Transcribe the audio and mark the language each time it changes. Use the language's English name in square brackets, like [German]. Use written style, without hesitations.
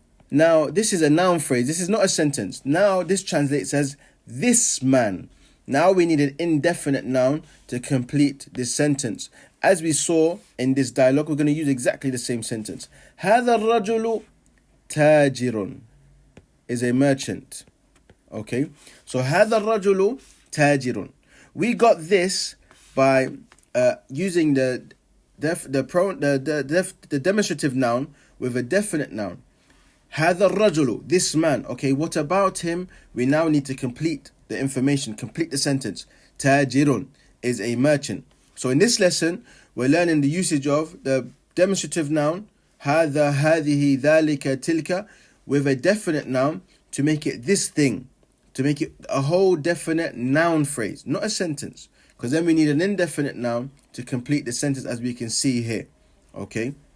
[English] Now this is a noun phrase. This is not a sentence. Now this translates as this man. Now we need an indefinite noun to complete this sentence. As we saw in this dialogue, we're going to use exactly the same sentence. [Arabic] هذا الرجل تاجر [English] is a merchant. Okay, so [Arabic] هذا الرجل تاجر. [English] We got this by using the demonstrative noun with a definite noun. [Arabic] هذا الرجل, [English] this man. Okay, what about him? We now need to complete the information, complete the sentence. تاجر is a merchant. So in this lesson, we're learning the usage of the demonstrative noun [Arabic] هذا, هذه, ذلك, تلك [English] with a definite noun to make it this thing, to make it a whole definite noun phrase, not a sentence, because then we need an indefinite noun to complete the sentence, as we can see here. Okay.